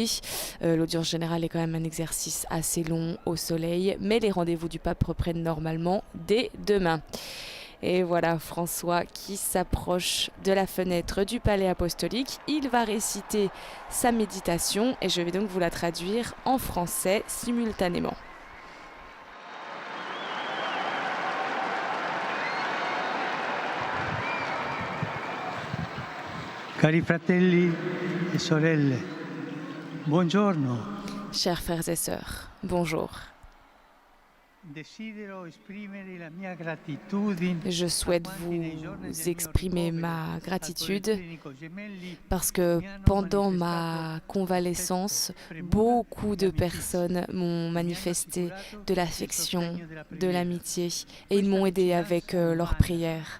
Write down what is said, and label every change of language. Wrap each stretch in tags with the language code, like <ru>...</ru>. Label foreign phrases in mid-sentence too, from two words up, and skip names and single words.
<fr>L'audience générale est quand même un exercice assez long au soleil, mais les rendez-vous du pape reprennent normalement dès demain. Et voilà François qui s'approche de la fenêtre du palais apostolique. Il va réciter sa méditation et je vais donc vous la traduire en français simultanément.</fr> <it>Cari fratelli e sorelle, buongiorno.</it> <fr>Chers frères et sœurs, bonjour. Je souhaite vous exprimer ma gratitude parce que pendant ma convalescence, beaucoup de personnes m'ont manifesté de l'affection, de l'amitié et ils m'ont aidé avec leurs prières.</fr>